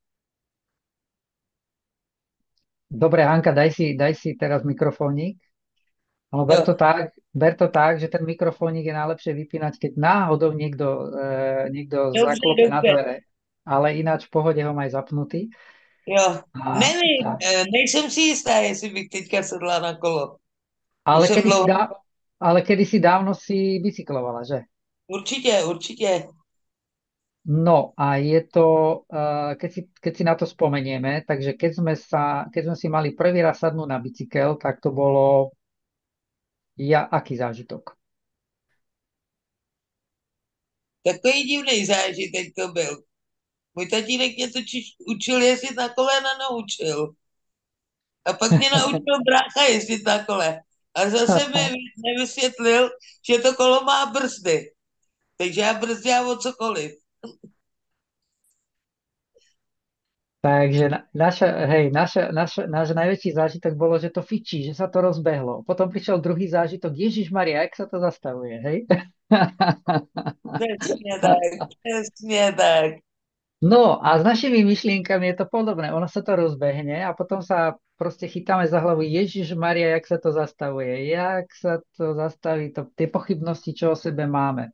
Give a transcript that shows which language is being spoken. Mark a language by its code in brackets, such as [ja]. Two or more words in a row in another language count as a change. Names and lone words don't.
[sk] Dobre, Hanka, daj si teraz mikrofónik. No, Jo, ber to tak, že ten mikrofónik je najlepšie vypínať, keď náhodou niekto [cs] dobře, [sk] zaklope na [cs] dobře. [sk] dvere. Ale ináč v pohode ho maj zapnutý. Jo, A, [cs] nevím, a, nejsem si jistá, jestli bych teďka sedla na kolo. Už ale, jsem dlouho. [sk] kedysi dávno si bicyklovala, že? [cs] Určitě, určitě. [sk] No a je to, keď si na to spomenieme, takže keď sme si mali prvý raz sadnúť na bicykel, tak to bolo aký zážitok? [cs] Takový divný zážitek to byl. Můj tatínek mě totiž učil jezdit na kole, nenaučil. A pak mě naučil brácha jezdit na kole. A zase mi nevysvětlil, že to kolo má brzdy. Takže já brzdila o cokoliv. [sk] Takže náš najväčší zážitok bolo, že to fičí, že sa to rozbehlo. Potom prišiel druhý zážitok, Ježiš Maria, jak sa to zastavuje, hej? [cs] Přesně tak, přesně tak. [sk] No a s našimi myšlienkami je to podobné. Ono sa to rozbehne a potom sa proste chytáme za hlavu, Ježiš Maria, jak sa to zastavuje, jak sa to zastaví, tie pochybnosti, čo o sebe máme.